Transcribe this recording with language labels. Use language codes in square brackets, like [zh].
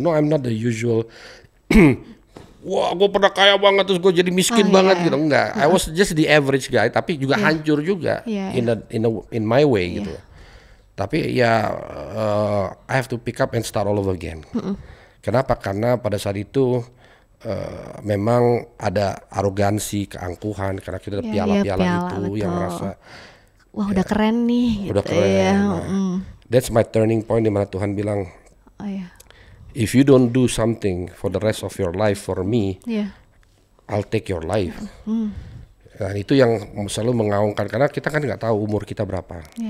[en] No, I'm not the usual. [id] Wah, gue pernah kaya banget terus gue jadi miskin banget gitu. Enggak. [en] I was just the average guy, [id] tapi juga hancur juga [en] in my way gitu. Tapi ya I have to pick up and start all over again. [id] Kenapa? Karena pada saat itu memang ada arogansi, keangkuhan karena kita ada piala-piala itu yang merasa wah udah keren nih. Udah keren. [en] That's my turning point [id] di mana Tuhan bilang, [en] if you don't do something for the rest of your life for me, I'll take your life. [id] Nah itu yang selalu mengaungkan karena kita kan nggak tahu umur kita berapa.